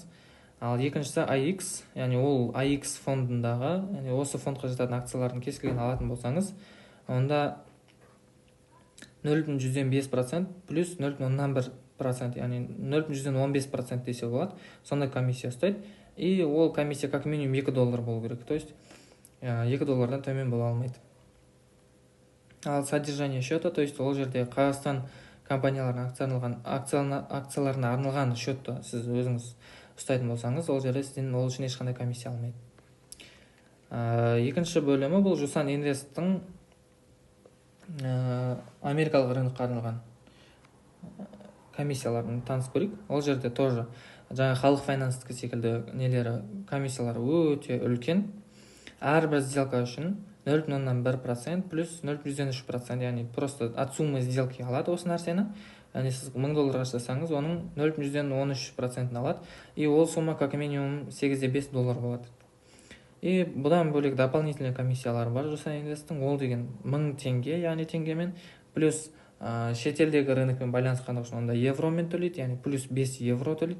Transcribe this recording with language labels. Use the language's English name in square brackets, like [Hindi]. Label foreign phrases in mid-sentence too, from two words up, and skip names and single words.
[Kazakh] Ал екіншісі AX, яғни ол AX фондындағы, яғни осы фондқа жататын акциялардың кез келген алатын болсаңыз, онда 0,105% плюс 0,1%, яғни 0,115% десе болады. Сондай комиссия ұстайды. И ол комиссия [Russian] как минимум [Kazakh] 2 доллар болу керек. [Russian] То есть [Kazakh] 2 доллардан төмен бола алмайды. Ал [Russian] содержание счета, то есть [Kazakh] ол жерде Қазақстан компанияларының акцияларына арналған счетты сіз өзіңіз ұстайтын болсаңыз, ол жерде сізден ол үшін ешқандай комиссия алмайды. Екінші бөлімі бұл Жусан Инвесттің америкалық рынокқа арналған комиссияларын таныс көрейік. Ол жерде тоже жаңа халық финанстық секілді нелері, комиссиялары өте үлкен. Әрбір сделка үшін 0,1% плюс 0,3%, яғни [Russian] просто от суммы сделки [Kazakh] алады осы нәрсені. яғни сіз $1000 ашсаңыз, оның 0,13% алады, и ол сумма [Russian] как минимум [Kazakh] $8,5 болады. И бұдан бөлек дополнительный комиссиялар бар Жусан Инвесттің, ол деген 1000 теңге, яғни теңгемен, плюс шетелдегі рынокпен байланысқанда үшін онда евромен төлейді, яғни плюс 5 евро төлейді.